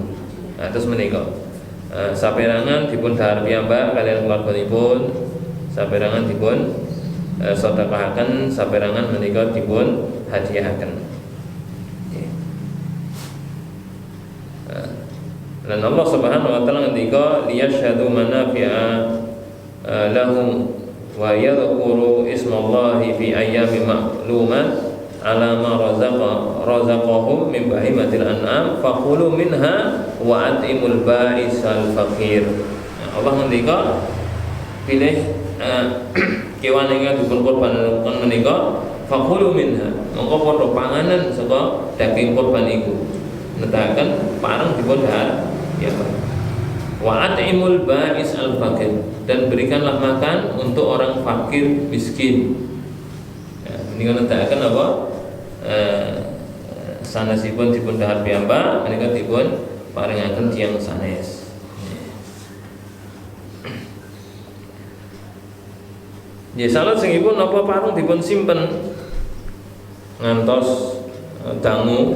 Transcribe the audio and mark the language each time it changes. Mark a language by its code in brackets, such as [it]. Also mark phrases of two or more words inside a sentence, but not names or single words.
[jv] Nah, terus menika saperangan dipun dahar piyambak kalian keluarganipun, saperangan dipun sedekahaken, saperangan menika dipun hadiahaken. [ar] Dan الله سبحانه وتعالى ngendika ليشهدوا منافع لهم ويذكروا اسم الله في أيام معلومات على ما رزقهم من بهيمة الأنعام فكلوا منها وأطعموا البائس الفقير. [jv] Allah ngendika pilih kewan ingkang dipun kurban menika [ar] فكلوا منها [jv] mongko padha panganan saka daging kurban iku. Nedahaken pareng dipun dahar ya Pak. [ar] وأطعموا البائس الفقير, [id] dan berikanlah makan untuk orang fakir miskin. Ya, ini kan nedahaken apa? [jv] Sanesipun dipun dahar piyambak menika dipun paringaken tiyang sanes. Ya salajengipun napa pareng dipun simpen ngantos dangu.